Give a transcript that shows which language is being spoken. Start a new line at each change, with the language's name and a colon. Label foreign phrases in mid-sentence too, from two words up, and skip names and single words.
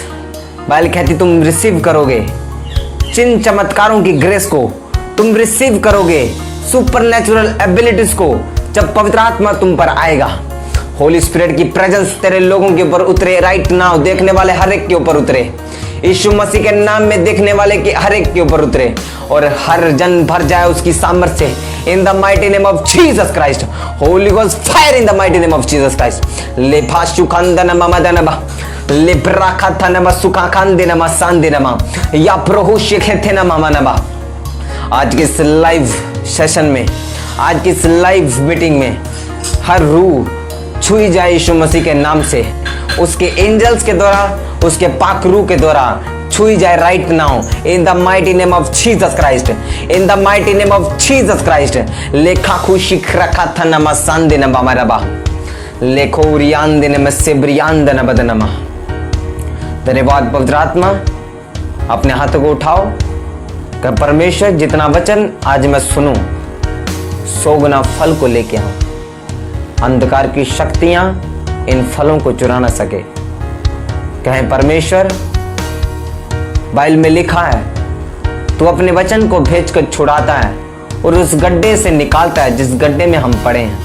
Hindi: बाइबल कहती तुम रिसीव करोगे चिन्ह चमत्कारों की ग्रेस को, तुम रिसीव करोगे
English: supernatural abilities
Hindi: को जब पवित्र आत्मा तुम पर आएगा।
English: Holy Spirit
Hindi: की प्रेजेंस तेरे लोगों के ऊपर उतरे
English: right now,
Hindi: देखने वाले हर एक के ऊपर उतरे। यीशु मसीह के नाम में देखने वाले के हर एक के ऊपर उतरे और हर जन भर जाए उसकी सामर्थ से।
English: In the mighty name of Jesus Christ, Holy Ghost fire in the mighty name of Jesus Christ. ले भाशु खंदन ममदनबा, ले ब्राखथनबा सुखाखंदिनमा सांदिनमा या प्रभु शिखेथेना ममनबा।
Hindi: आज के इस
English: live session
Hindi: में, आज की इस
English: live meeting
Hindi: में हर रूह छुई जाए यीशु मसीह के नाम से, उसके एंजल्स के द्वारा, उसके पाक रूह के द्वारा छुई जाए
English: right now in the mighty name of Jesus Christ, in the mighty name of Jesus Christ. लेखा खुशी रखा था नमा सांदे नमा मरबा, लेखो उरियान में सेब्रियान दन बदनमा।
Hindi: धन्यवाद पवित्र आत्मा। अपने हाथों को उठाओ कि परमेश्वर जितना वचन आज मैं सुनूं 100 गुना फल को लेके आऊं। अंधकार की शक्तियां इन फलों को चुरा न सके। कहें परमेश्वर, बाइबल में लिखा है तू अपने वचन को भेजकर छुड़ाता है और उस गड्ढे से निकालता है जिस गड्ढे में हम पड़े हैं।